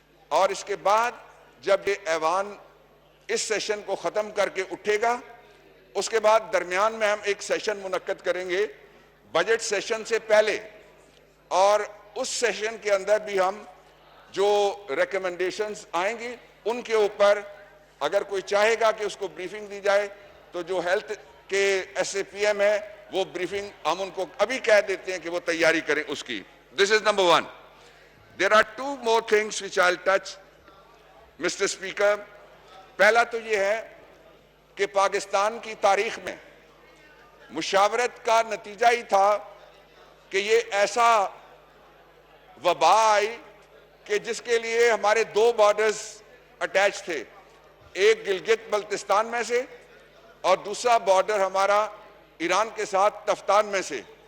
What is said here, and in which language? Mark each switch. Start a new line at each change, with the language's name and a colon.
Urdu: اور اس کے بعد جب یہ ایوان اس سیشن کو ختم کر کے اٹھے گا، اس کے بعد درمیان میں ہم ایک سیشن منعقد کریں گے بجٹ سیشن سے پہلے، اور اس سیشن کے اندر بھی ہم جو ریکمنڈیشنز آئیں گی ان کے اوپر اگر کوئی چاہے گا کہ اس کو بریفنگ دی جائے تو جو ہیلتھ کے ایس اے پی ایم ہے وہ بریفنگ ہم ان کو ابھی کہہ دیتے ہیں کہ وہ تیاری کریں اس کی.
English: This is number 1. There are 2 more things which I'll touch, Mr. Speaker.
Urdu: پہلا تو یہ ہے کہ پاکستان کی تاریخ میں مشاورت کا نتیجہ ہی تھا کہ یہ ایسا وبا آئی کہ جس کے لیے ہمارے 2 بارڈرز اٹیچ تھے، ایک گلگت بلتستان میں سے اور دوسرا بارڈر ہمارا ایران کے ساتھ تفتان میں سے.